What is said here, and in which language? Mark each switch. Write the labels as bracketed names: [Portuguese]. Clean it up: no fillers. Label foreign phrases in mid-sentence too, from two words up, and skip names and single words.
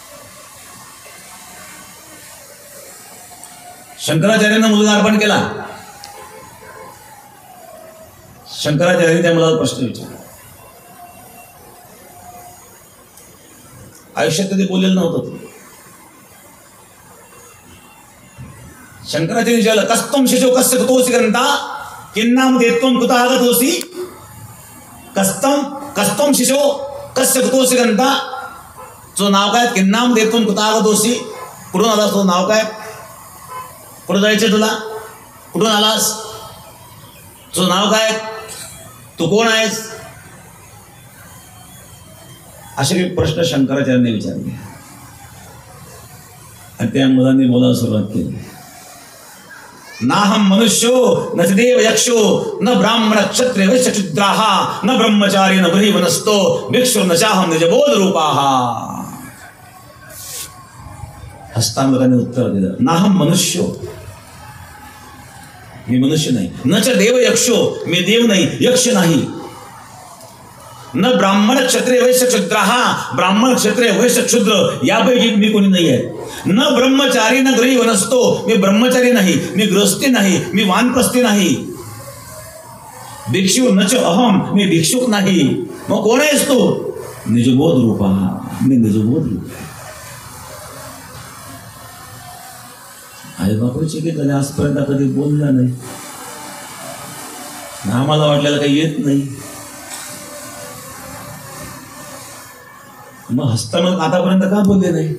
[Marathi] शंकराचार्यांना मुलगा अर्पण केला. शंकराचार्यांनी त्या मुलाला प्रश्न विचारला, आयुष्यात कधी बोललेलं नव्हतं. शंकराचार्य विचारलं, [Sanskrit] कस्तम शिशो कस्य कुतोसी ग्रंथा किन्नाम देत्वम कुतः कस्तम शिशो कस्य कुतोसी ग्रंथा. [Marathi] तुझं नाव काय? [Sanskrit] किन्नाम देत्वम कुतः गतोसी. [Marathi] कुठून आलास? तुझं नाव काय? कुठं जायचं तुला? कुठून आलास? तुझं नाव काय? तू कोण आहेस? असे काही प्रश्न शंकराचार्यांनी विचारले आणि त्या मुलांनी बोलायला सुरुवात केली. [Sanskrit] नाहम मनुष्यो न देव यक्षो न ब्राह्मण क्षत्रिय वैश्य शूद्राः न ब्रह्मचारी न बृही वनस्तो भिक्षु न चाहम निजबोध रूपाः. [Marathi] हस्तांगराने उत्तर दिलं, [Sanskrit] नाहम मनुष्यो, [Marathi] मी मनुष्य नाही. [Sanskrit] न च देव यक्षो, [Marathi] मी देव नाही, यक्ष नाही. [Sanskrit] न ब्राह्मण क्षत्रिय वैश्य शूद्राः, [Marathi] ब्राह्मण क्षत्रिय वैश्य शूद्र यापैकी मी कोणी नाही आहे. [Sanskrit] न ब्रह्मचारी न गृही वनस्तो, [Marathi] मी ब्रह्मचारी नाही, मी गृहस्थी नाही, मी वानप्रस्थी नाही. [Sanskrit] भिक्षु न च अहम, [Marathi] मी भिक्षुक नाही. मग कोण आहेस तू? [Sanskrit] निजबोध रूपा, [Marathi] मी निजबोध रूप. आई बापूची की कधी आजपर्यंत कधी बोलला नाही. आम्हाला वाटलेलं काही येत नाही. मग हस्तामग आतापर्यंत का बोलले नाही?